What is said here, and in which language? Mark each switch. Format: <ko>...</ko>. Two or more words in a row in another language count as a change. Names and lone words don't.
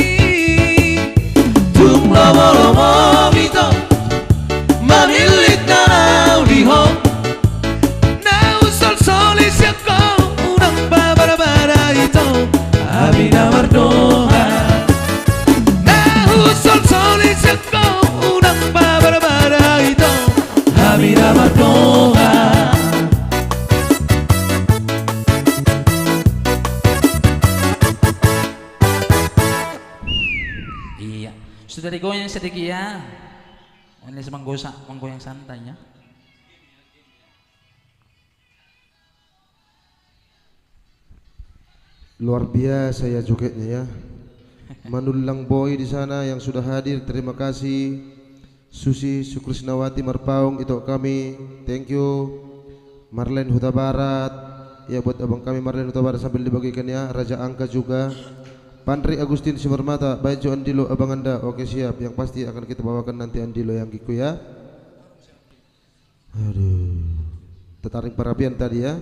<bbc>tung lomo mito mamilit na nauliho na usol solis yako unang babarabara ito abi na mardoha na usol solis yako unang babarabara ito abi na mardoha.</bbc> <id>Iya, sudah digoyang sedikit ya. Ini menggoyang santainya. Luar biasa ya jogetnya ya. Manulang Boy di sana yang sudah hadir, terima kasih. Susi Sukrisnawati Marpaung itu kami,</id> <en>thank you.</en> <id>Marlen Huta Barat, ya buat abang kami Marlen Huta Barat sambil dibagikan ya. Raja Angka juga. Pandri Agustin Simarmata, Baijo Andilo abang anda, oke siap. Yang pasti akan kita bawakan nanti Andilo yang giku ya. Aduh, tertarik perapian tadi ya.</id>